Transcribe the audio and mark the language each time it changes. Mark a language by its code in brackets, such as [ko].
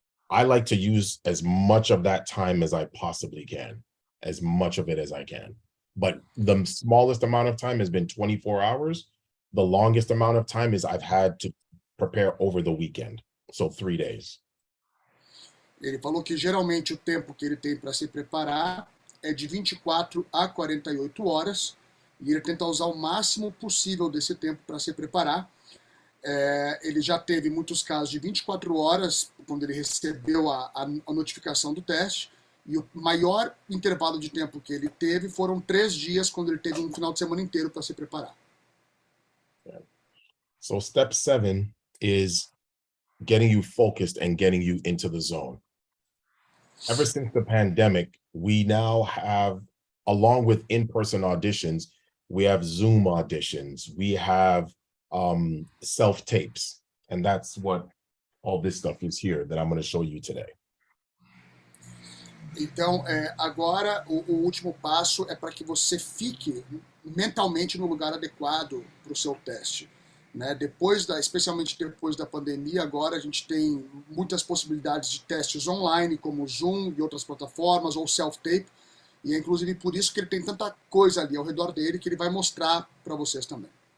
[en] I like to use as much of that time as I possibly can, as much of it as I can. But the smallest amount of time has been 24 hours. The longest amount of time is I've had to prepare over the weekend, so 3 days. [pt] Ele falou que geralmente o tempo que ele tem para se preparar é de 24 a 48 horas, e ele tenta usar o máximo possível desse tempo para se preparar. Ele já teve muitos casos de 24 horas, quando ele recebeu a notificação do teste, e o maior intervalo de tempo que ele teve foram 3 dias, quando ele teve um final de semana inteiro para se preparar. [en] So step 7 is getting you focused and getting you into the zone. Ever since the pandemic, we now have, along with in-person auditions, we have Zoom auditions, we have self-tapes, and that's what all this stuff is here that I'm going to show you today. [pt] Então, agora, o último passo é para que você fique mentalmente no lugar adequado para o seu teste. Né? Especialmente depois da pandemia, agora a gente tem muitas possibilidades de testes online, como Zoom e outras plataformas, ou self-tape, e é inclusive por isso que ele tem tanta coisa ali ao redor dele que ele vai mostrar para vocês também.